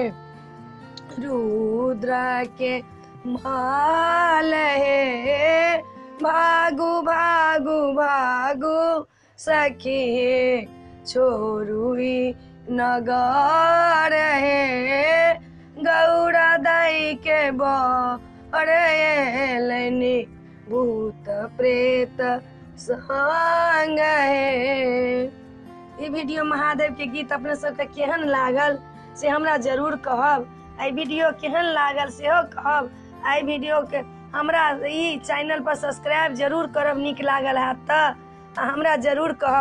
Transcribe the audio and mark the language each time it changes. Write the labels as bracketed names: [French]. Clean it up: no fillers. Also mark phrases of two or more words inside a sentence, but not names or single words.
[Maithili] रुद्र के माल हे भागु भागु भागु सखी छोड़ू नगर हे गौरा दाई के बर एलनी भूत प्रेत संग है। ई वीडियो महादेव के गीत अपने सबके केहन लागल से हमरा जरूर कहब। आई वीडियो केहन लागल सेहो कहब। आई वीडियो के हमरा ई चैनल पर सब्सक्राइब जरूर करब नीक लागल है त हमरा जरूर कहब।